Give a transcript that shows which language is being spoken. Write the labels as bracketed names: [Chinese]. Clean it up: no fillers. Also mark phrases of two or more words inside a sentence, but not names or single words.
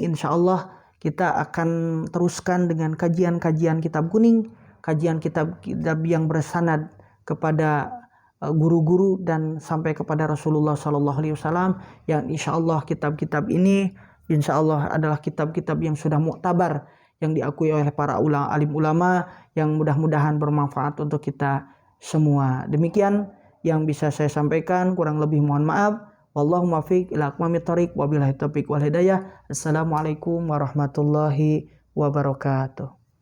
[Arabic] إن شاء الله [Indonesian] kita akan teruskan dengan kajian-kajian kitab kuning, kajian kitab-kitab yang bersanad kepada guru-guru dan sampai kepada Rasulullah SAW, yang [Arabic] إن شاء الله [Indonesian] kitab-kitab ini [Arabic] إن شاء الله [Indonesian] adalah kitab-kitab yang sudah muktabar, yang diakui oleh para alim ulama, yang mudah-mudahan bermanfaat untuk kita semua. Demikian yang bisa saya sampaikan, kurang lebih mohon maaf. [Arabic] والله الموفق إلى أقوم الطريق, وبالله التوفيق والهداية. السلام عليكم ورحمة الله وبركاته.